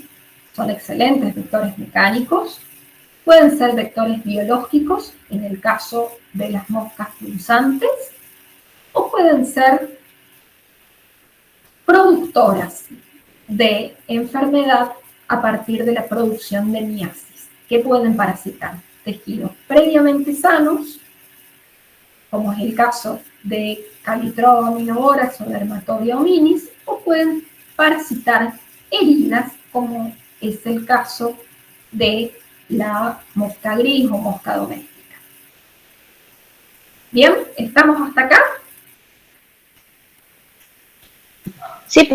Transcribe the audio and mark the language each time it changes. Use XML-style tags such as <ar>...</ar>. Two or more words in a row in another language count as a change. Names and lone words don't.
<es>Son excelentes vectores mecánicos. Pueden ser vectores biológicos, en el caso de las moscas punzantes, o pueden ser productoras de enfermedad a partir de la producción de miasis, que pueden parasitar tejidos previamente sanos, como es el caso de Calitron omnivores o Dermatoria hominis, o pueden parasitar heridas, como es el caso de la mosca gris o mosca doméstica. Bien, ¿estamos hasta acá? Sí,</es>